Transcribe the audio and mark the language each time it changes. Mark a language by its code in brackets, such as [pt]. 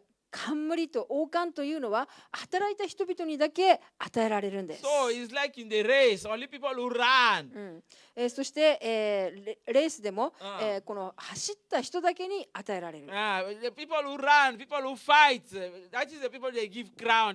[ja] 冠と王冠というのは働いた人々にだけ与えられるんです。 [en] So it's like in the race, only people who run. [ja] そして、レースでも、この走った人だけに与えられる。 [en] The people who run, people who fight, that is the people they give crown.